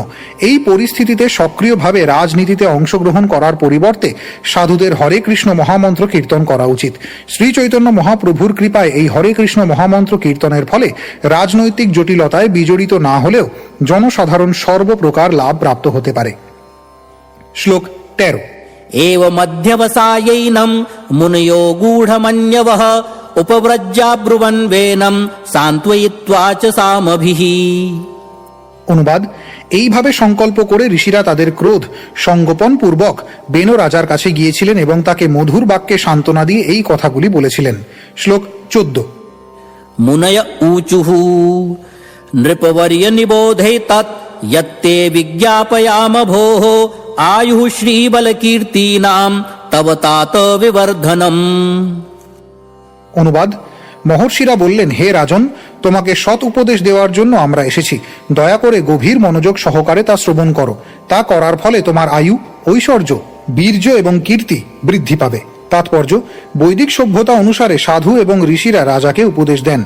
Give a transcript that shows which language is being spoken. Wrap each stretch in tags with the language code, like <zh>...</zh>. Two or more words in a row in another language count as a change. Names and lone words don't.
<bn>এই পরিস্থিতিতে সক্রিয়ভাবে রাজনীতিতে অংশগ্রহণ করার পরিবর্তে সাধুদের হরে কৃষ্ণ মহামন্ত্র কীর্তন করা উচিত। শ্রী চৈতন্য মহাপ্রভুর কৃপায় এই হরে কৃষ্ণ মহামন্ত্র কীর্তনের ফলে রাজনৈতিক জটিলতায় বিজড়িত না হলেও জনসাধারণ সর্বপ্রকার লাভ প্রাপ্ত হতে পারে। শ্লোক 13।</bn> <sa>एवमध्यवसायैनं मुनयो गूढमन्यवः उपव्रज्याब्रुवन् वेनं सान्त्वयित्वा च सामभिः।</sa> <bn>অনুবাদ: এইভাবে সংকল্প করে ঋষিরা তাদের ক্রোধ সংগোপন পূর্বক বেন রাজার কাছে গিয়েছিলেন এবং তাকে মধুর বাক্যে সান্ত্বনা দিয়ে এই কথাগুলি বলেছিলেন। শ্লোক 14।</bn> <sa>मुनय ऊचुः नृपवर्य निबोधे तत् यत्ते विज्ञापयाम भोः आयुः श्रीबलकीर्तीनां तव तात विवर्धनम्।</sa> <bn>অনুবাদ: মহর্ষিরা বললেন, হে রাজন, তোমাকে সৎ উপদেশ দেওয়ার জন্য আমরা এসেছি। দয়া করে গভীর মনোযোগ সহকারে তা শ্রবণ করো। তা করার ফলে তোমার আয়ু, ঐশ্বর্য, বীর্য এবং কীর্তি বৃদ্ধি পাবে। তাৎপর্য: বৈদিক সভ্যতা অনুসারে সাধু এবং ঋষিরা রাজাকে উপদেশ দেন।</bn>